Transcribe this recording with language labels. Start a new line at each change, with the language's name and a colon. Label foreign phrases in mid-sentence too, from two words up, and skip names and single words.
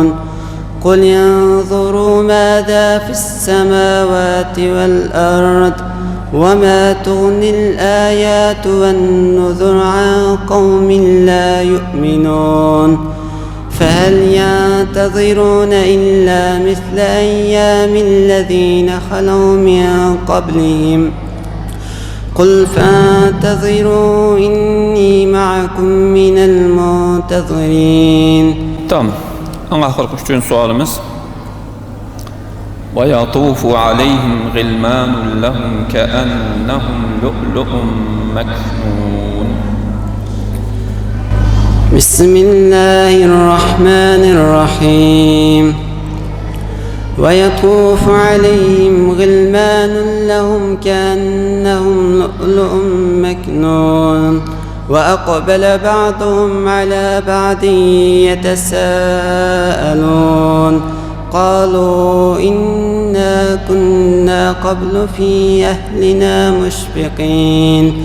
Arabic: قل انظروا ماذا في السماوات والأرض وما تغني الآيات والنذر عن قوم لا يؤمنون فهل ينتظرون إلا مثل أيام الذين خلوا من قبلهم قل فانتظروا إني معكم من المنتظرين.
Azerbaijani: Tamam. Ahırkı üçün sualımız.
Arabic: وَيَطُوفُ عَلَيْهِمْ غِلْمَانٌ لَهُمْ كَأَنَّهُمْ لُؤْلُؤٌ مَكْنُونٌ. بسم الله الرحمن الرحيم. ويطوف عليهم غلمان لهم كأنهم لؤلؤ مكنون وأقبل بعضهم على بعض يتساءلون قالوا إنا كنا قبل في أهلنا مشفقين